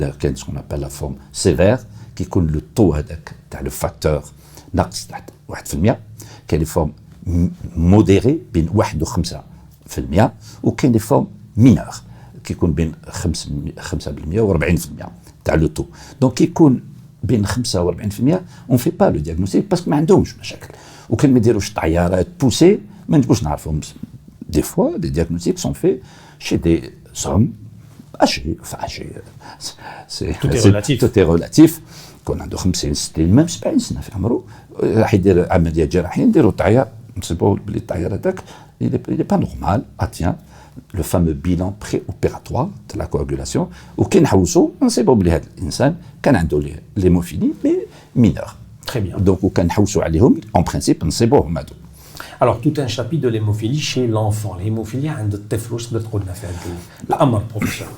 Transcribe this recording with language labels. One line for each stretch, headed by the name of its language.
French: D'ailleurs, il y a ce qu'on appelle la forme sévère, qui coule le taux avec le facteur
Arabic: نقص تحت 1%,
French: qui a des formes modérées,
Arabic: بين 1 و 5%,
French: ou qui a des formes mineures, qui
Arabic: يكون بين 5% و 40% تاع
French: le taux. Donc, qui يكون بين 5 و 40%, on fait pas le diagnostic parce que
Arabic: ما عندهمش مشاكل. وكان ما يديروش طيارات بوسي ما نجموش نعرفهم
French: des fois, des diagnostics sont faits chez des hommes âgés. Enfin, âgés, tout est relatif. Tout est relatif.
Arabic: كون عنده 50 60 même 70 سنه في عمره راح يدير عمليه جراحيه نديروا التعيار نصيبوا بلي التعيار هذاك
French: il est pas normal. Ah tiens, le fameux bilan préopératoire de la coagulation
Arabic: وكي نحوسوا نصيبوا بلي هذا الانسان كان عنده
French: l'hémophilie mais mineur. Très bien.
Arabic: Donc وكان نحوسوا عليهم
French: en principe
Arabic: نصيبوهم هذو.
French: Alors, tout un chapitre de l'hémophilie chez l'enfant.
Arabic: L'hémophilie عند الطفل واش تقدر تقول لنا في هذا الامر بروفيسور؟